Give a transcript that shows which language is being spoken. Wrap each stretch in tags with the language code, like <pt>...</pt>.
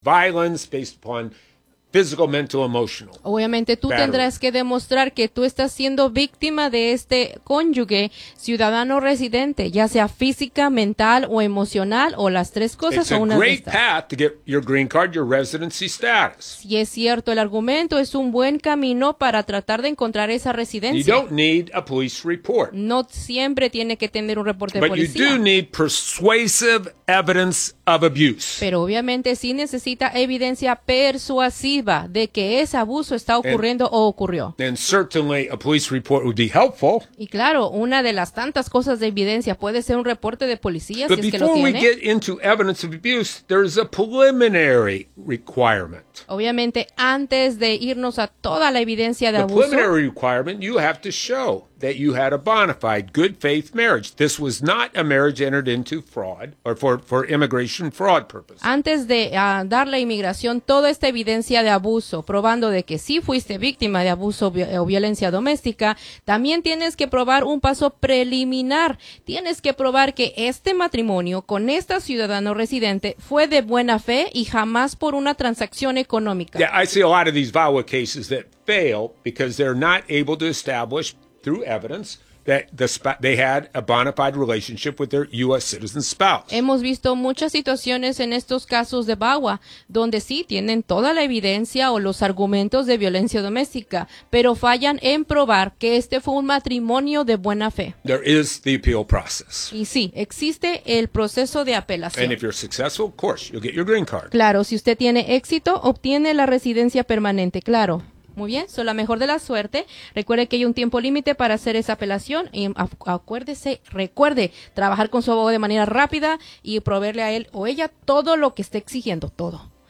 <en>violence based upon physical, mental, emotional.</en> <es>Obviamente tú battery. Tendrás que demostrar que tú estás siendo víctima de este cónyuge, ciudadano residente, ya sea física, mental o emocional o las tres cosas</es> <en>it's</en> <es>o una de estas.</es> <en>It's a great path to get your green card, your residency status.</en> <es>Y es cierto, el argumento es un buen camino para tratar de encontrar esa residencia.</es> <en>You don't need a police report.</en> <es>No siempre tiene que tener un reporte de policía.</es> <en>But you do need persuasive evidence of abuse.</en> <es>Pero obviamente sí necesita evidencia persuasiva de que ese abuso está ocurriendo</es> <en>and,</en> <es>o ocurrió.</es> <en>And certainly a police report would be helpful.</en> <es>Y claro, una de las tantas cosas de evidencia puede ser un reporte de policía</es> <en>but</en> <es>si es que lo tiene.</es> <en>But before we get into evidence of abuse, there is a preliminary requirement.</en> <es>Obviamente, antes de irnos a toda la evidencia de</es> <en>the</en> <es>abuso,</es> <en>preliminary requirement, you have to show that you had a bona fide good faith marriage. This was not a marriage entered into fraud or for immigration fraud purposes.</en> <es>Antes de dar la inmigración toda esta evidencia de abuso, probando de que sí fuiste víctima de abuso o violencia doméstica, también tienes que probar un paso preliminar. Tienes que probar que este matrimonio con esta ciudadano residente fue de buena fe y jamás por una transacción económica.</es> <en>Yeah, I see a lot of these VAWA cases that fail because they're not able to establish through evidence that they had a bona fide relationship with their U.S. citizen spouse.</en> <es>Hemos visto muchas situaciones en estos casos de VAWA donde sí tienen toda la evidencia o los argumentos de violencia doméstica, pero fallan en probar que este fue un matrimonio de buena fe.</es> <en>There is the appeal process.</en> <es>Y sí, existe el proceso de apelación.</es> <en>And if you're successful, of course, you'll get your green card.</en> <es>Claro, si usted tiene éxito, obtiene la residencia permanente, claro. Muy bien, soy la mejor de la suerte. Recuerde que hay un tiempo límite para hacer esa apelación. Y acuérdese, recuerde, trabajar con su abogado de manera rápida y proveerle a él o ella todo lo que esté exigiendo, todo.</es>